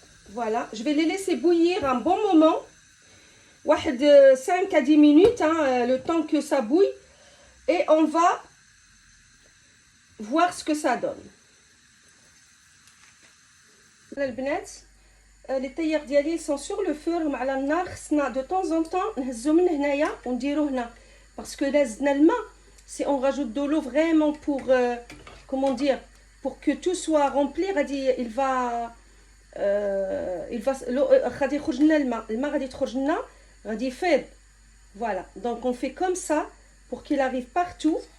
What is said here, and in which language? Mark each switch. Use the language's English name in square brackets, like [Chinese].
[French] Voilà, je vais les laisser bouillir un bon moment. 5 à 10 minutes, hein, le temps que ça bouille. Et on va voir ce que ça donne. Les théières [Arabic] ديالي [French] sont sur le feu, [Arabic] راهم على النار. خصنا [French] de temps en temps [Arabic] نهزو من هنايا ونديرو هنا [French] parce que là [Arabic] زدنا الماء. [French] Si on rajoute de l'eau vraiment pour comment dire, pour que tout soit rempli, il va [Arabic] غادي يخرج لنا الماء غادي تخرج لنا غادي يفيض. [French] Voilà, donc on fait comme ça pour qu'il arrive partout.